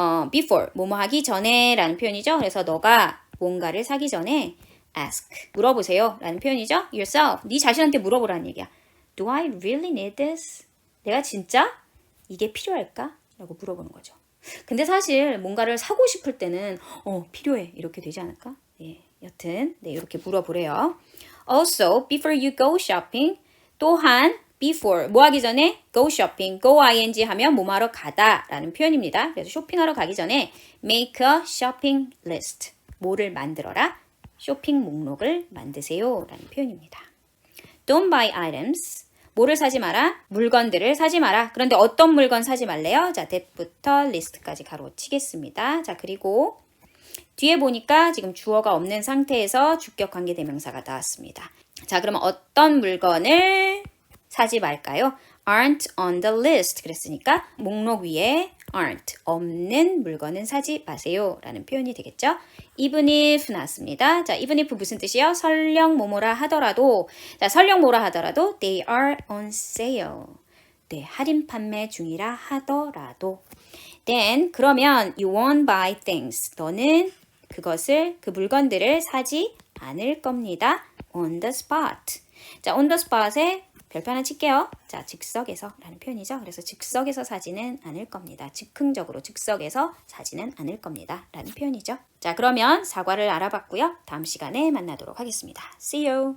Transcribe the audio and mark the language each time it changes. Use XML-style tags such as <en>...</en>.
<ko>Before, 뭐뭐 하기 전에 라는 표현이죠. 그래서 너가 뭔가를 사기 전에 ask, 물어보세요 라는 표현이죠. Yourself, 네 자신한테 물어보라는 얘기야.</ko> <en>Do I really need this?</en> <ko>내가 진짜 이게 필요할까? 라고 물어보는 거죠. 근데 사실 뭔가를 사고 싶을 때는 필요해 이렇게 되지 않을까? 예, 여튼 네, 이렇게 물어보래요. Also, before you go shopping, 또한 before, 뭐 하기 전에? go shopping, go ing 하면 뭐 하러 가다 라는 표현입니다. 그래서 쇼핑하러 가기 전에 make a shopping list. 뭐를 만들어라? 쇼핑 목록을 만드세요 라는 표현입니다. Don't buy items. 뭐를 사지 마라? 물건들을 사지 마라. 그런데 어떤 물건 사지 말래요? 자, that부터 list까지 가로치겠습니다. 자, 그리고 뒤에 보니까 지금 주어가 없는 상태에서 주격 관계대명사가 나왔습니다. 자, 그러면 어떤 물건을 사지 말까요?</ko> <en>aren't on the list.</en> <ko>그랬으니까 목록 위에 aren't, 없는 물건은 사지 마세요 라는 표현이 되겠죠. even if 나왔습니다. 자, even if 무슨 뜻이요? 설령 뭐뭐라 하더라도, 자, 설령 뭐라 하더라도 they are on sale. 네, 할인 판매 중이라 하더라도.</ko> <en>then 그러면 you won't buy things.</en> <ko>너는 그 물건들을 사지 않을 겁니다. on the spot. 자, on the spot에 별표 하나 칠게요. 자, 즉석에서 라는 표현이죠. 그래서 즉석에서 사지는 않을 겁니다. 즉흥적으로 즉석에서 사지는 않을 겁니다. 라는 표현이죠. 자, 그러면 사과를 알아봤고요. 다음 시간에 만나도록 하겠습니다. See you!</ko>